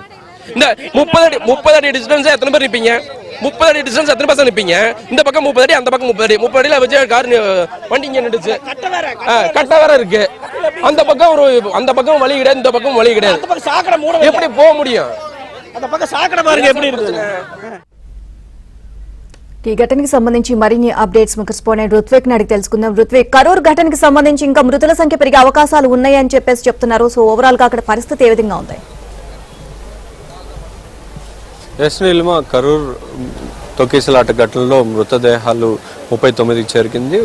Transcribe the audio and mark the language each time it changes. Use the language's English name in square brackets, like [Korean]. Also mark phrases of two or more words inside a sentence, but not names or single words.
[Tamil] இந்த 30 அடி டிஸ்டன்ஸ் எத்தனை பேர் நிற்பீங்க? 30 அடி டிஸ்டன்ஸ் எத்தனை பர்சன்ட் நிற்பீங்க? இந்த பக்கம் 30 அடி, அந்த பக்கம் 30 அடி. 30 அடியில வச்சு கார் வண்டி இங்க நின்றுச்சு. கட்ட வேற இருக்கு. அந்த பக்கம் வழி கிடையாது, இந்த பக்கம் வழி கிடையாது. எப்படி போக முடியும்? அந்த பக்கம் சாக்கடை பாருங்க எப்படி இருக்கு. [Telugu] ఈ ఘటనకి సంబంధించి మరిన్ని అప్డేట్స్ మా కరెస్పాండెంట్ రుత్విక్ అడిగి తెలుసుకుందాం. రుత్విక్, కరూర్ ఘటనకి సంబంధించి ఇంకా మృతుల సంఖ్య పెరిగే అవకాశాలు ఉన్నాయని చెప్పేసి చెప్తున్నారు. [English] so overall [Telugu] గా అక్కడ పరిస్థితి ఏ విధంగా ఉంది? కరూర్ తొక్కిసలాట ఘటనలో మృతదేహాలు 39కి చేరుకుంది.